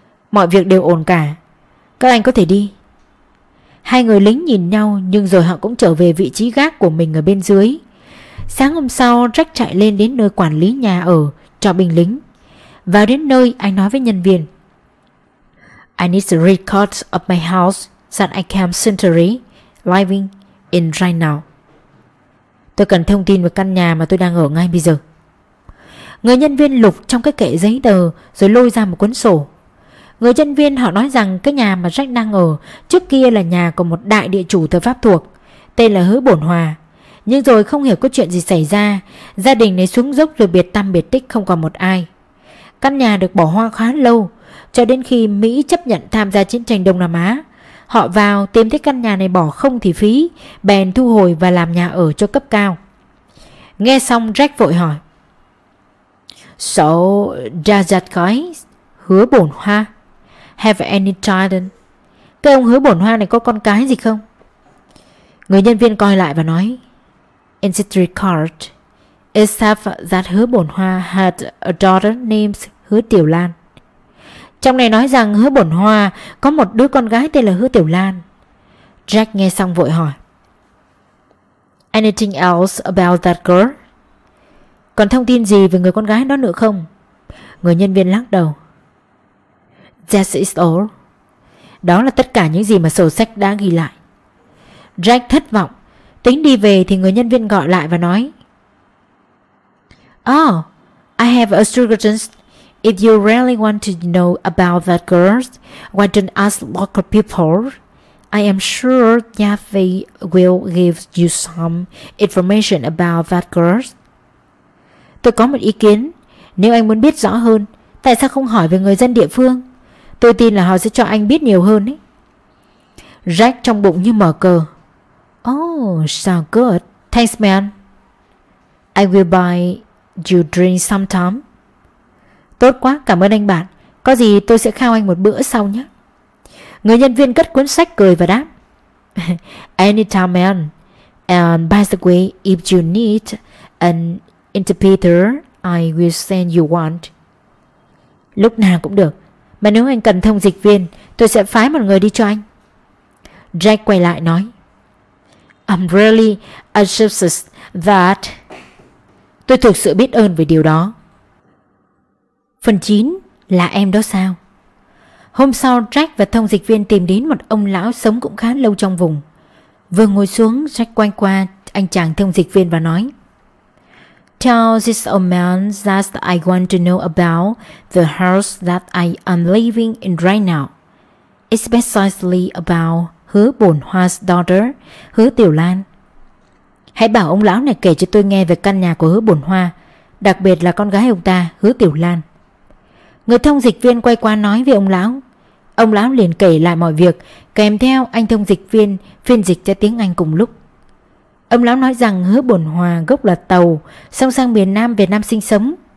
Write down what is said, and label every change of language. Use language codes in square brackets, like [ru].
[vi] Mọi việc đều ổn cả. Các anh có thể đi. Hai người lính nhìn nhau nhưng rồi họ cũng trở về vị trí gác của mình ở bên dưới. Sáng hôm sau, Jack chạy lên đến nơi quản lý nhà ở cho binh lính. Vào đến nơi, anh nói với nhân viên. [en] I need the record of my house that I came century living in right now. [vi] Tôi cần thông tin về căn nhà mà tôi đang ở ngay bây giờ. Người nhân viên lục trong cái kệ giấy tờ rồi lôi ra một cuốn sổ. Người nhân viên họ nói rằng cái nhà mà Jack đang ở trước kia là nhà của một đại địa chủ thời Pháp thuộc, tên là Hứa Bổn Hòa. Nhưng rồi không hiểu có chuyện gì xảy ra, gia đình này xuống dốc rồi biệt tăm biệt tích không còn một ai. Căn nhà được bỏ hoang khá lâu, cho đến khi Mỹ chấp nhận tham gia chiến tranh Đông Nam Á. Họ vào tìm thấy căn nhà này bỏ không thì phí, bèn thu hồi và làm nhà ở cho cấp cao. Nghe xong Jack vội hỏi. [en] So, does that guy, Hứa Bổn Hoa, have any children? [vi] Cái ông Hứa Bổn Hoa này có con cái gì không? Người nhân viên coi lại và nói. [en] In the record, it says that Hứa Bổn Hoa had a daughter named Hứa Tiểu Lan. [vi] Trong này nói rằng Hứa Bổn Hoa có một đứa con gái tên là Hứa Tiểu Lan. Jack nghe xong vội hỏi. [en] Anything else about that girl? [vi] Còn thông tin gì về người con gái đó nữa không? Người nhân viên lắc đầu. [en] That is all. [vi] Đó là tất cả những gì mà sổ sách đã ghi lại. Jack thất vọng. Tính đi về thì người nhân viên gọi lại và nói. [en] Oh, I have a suggestion. If you really want to know about that girl, why don't ask local people? I am sure Yafi will give you some information about that girl. [vi] Tôi có một ý kiến, nếu anh muốn biết rõ hơn, tại sao không hỏi về người dân địa phương? Tôi tin là họ sẽ cho anh biết nhiều hơn ấy. Jack trong bụng như mở cờ. [en] Oh, sounds good. Thanks, man. I will buy you drink sometime. [vi] Tốt quá, cảm ơn anh bạn. Có gì tôi sẽ khao anh một bữa sau nhé. Người nhân viên cất cuốn sách cười và đáp. [en] Anytime, man. And by the way, if you need an interpreter, I will send you one. [vi] Lúc nào cũng được. Mà nếu anh cần thông dịch viên, tôi sẽ phái một người đi cho anh. Jack quay lại nói. [en] I'm really anxious that. [vi] Tôi thực sự biết ơn về điều đó. Phần 9 là em đó sao? Hôm sau, Jack và thông dịch viên tìm đến một ông lão sống cũng khá lâu trong vùng. Vừa ngồi xuống, Jack quanh qua anh chàng thông dịch viên và nói. [en] Tell this old man that I want to know about the house that I am living in right now. It's precisely about Hứa Bổn Hoa's daughter, Hứa Tiểu Lan. [vi] Hãy bảo ông lão này kể cho tôi nghe về căn nhà của Hứa Bổn Hoa, đặc biệt là con gái ông ta, Hứa Tiểu Lan. Người thông dịch viên quay qua nói với ông lão. Ông lão liền kể lại mọi việc, kèm theo anh thông dịch viên phiên dịch cho tiếng Anh cùng lúc. Ông lão nói rằng Hứa Bổn Hòa gốc là Tàu, song sang miền Nam Việt Nam sinh sống.